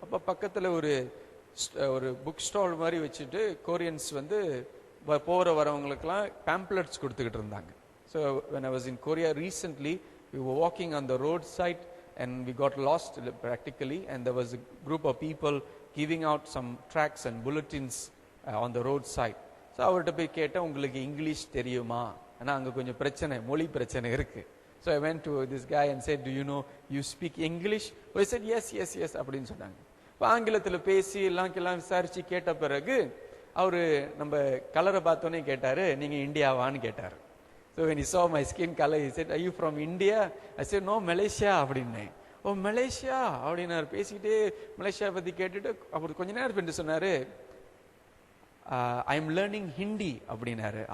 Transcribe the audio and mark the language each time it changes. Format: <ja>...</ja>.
<ta>அப்ப பக்கத்துல ஒரு புக் ஸ்டால் மாதிரி வச்சுட்டு கொரியன்ஸ் வந்து போற வரவங்களுக்கெல்லாம் பேம்ப்ளெட்ஸ் கொடுத்துக்கிட்டு இருந்தாங்க.</ta> <en>So when I was in Korea recently, we were walking on the roadside and we got lost practically, and there was a group of people giving out some tracts and bulletins on the roadside.</en> <ta>So அவர்கிட்ட போய் கேட்டேன், உங்களுக்கு English தெரியுமா? ஆனா அங்க கொஞ்சம் பிரச்சனை, மொழி பிரச்சனை இருக்கு.</ta> <en>So I went to this guy and said, do you know, you speak English? He said, yes</en> <ta>அப்படின்னு சொன்னாங்க. இப்போ ஆங்கிலத்தில் பேசி எல்லாம் விசாரிச்சு கேட்ட பிறகு அவரு நம்ம கலரை பார்த்தோன்னே கேட்டாரு, நீங்க இந்தியாவான்னு கேட்டாரு.</ta> <en>So when he saw my skin color, he said, are you from India? I said, no, Malaysia</en> <ta>அப்படின்னேன். ஓ மலேசியா அப்படின்னாரு. பேசிக்கிட்டே மலேசியா பத்தி கேட்டுட்டு அவர் கொஞ்ச நேரம் பின்ட்டு சொன்னாரு,</ta> <en>I am learning Hindi</en> <ta>அப்படின்னாரு.</ta>